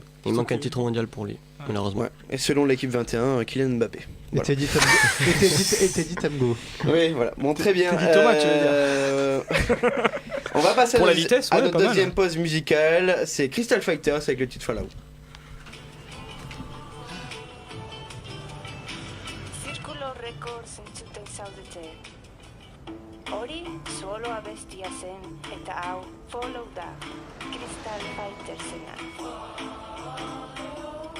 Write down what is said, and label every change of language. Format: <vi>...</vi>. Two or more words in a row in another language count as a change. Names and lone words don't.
<fr>Il manque un titre mondial pour lui, malheureusement. Ouais. Et selon l'équipe 21, Kylian Mbappé. Voilà. Et Teddy Tamgo. Oui, voilà. Bon, très bien. Teddy Thomas, tu veux dire. On va passer à notre deuxième pause musicale. C'est Crystal Fighters avec le titre Fallout.</fr> <eu>Círculo Records entzuten Hori solo abestia zen eta hau follow da Crystal Fightersena.</eu>